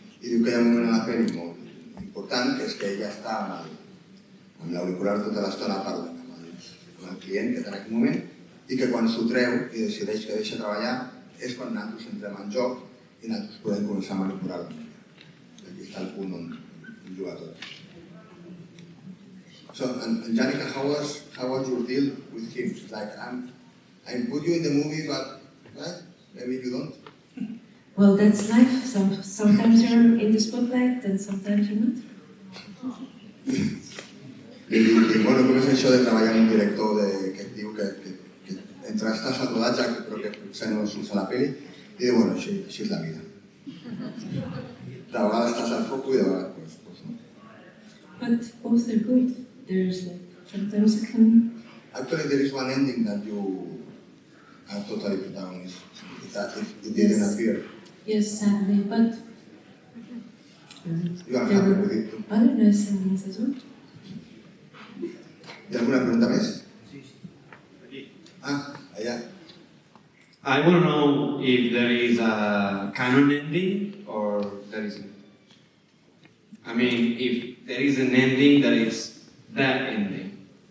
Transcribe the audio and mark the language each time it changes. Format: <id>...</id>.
<ca>I diu que hi ha un moment a la pel·li molt important, que és que ella està amb l'auricular tota l'estona parlant amb el client que té en aquell moment i que quan s'ho treu i decideix que deixa treballar és quan nosaltres entrem en joc i nosaltres podem començar a manipular-lo. Aquí està el punt on juga tot.</ca> <en>So, and Jaanika, how was your deal with him? Like, I put you in the movie, but maybe you don't. Well, that's life. Sometimes you're in the spotlight and sometimes you're not.</en> <ca>I bueno, com és això de treballar amb un director que et diu que entre estàs al rodatge, però que potser no surts a la peli, i diu, bueno, així és la vida. De vegades estàs al foco i de vegades pues no.</ca> <en>But both are good. There's like, sometimes I can... Actually, there is one ending that you are totally protagonist. It didn't appear. Yes, sadly, but... You are happy with it too. Other nice endings as well.</en> <ca>Hi ha alguna pregunta més? Allà.</ca> <en>I want to know if there is a canon ending or there isn't. I mean, if there is an ending that is that ending.</en>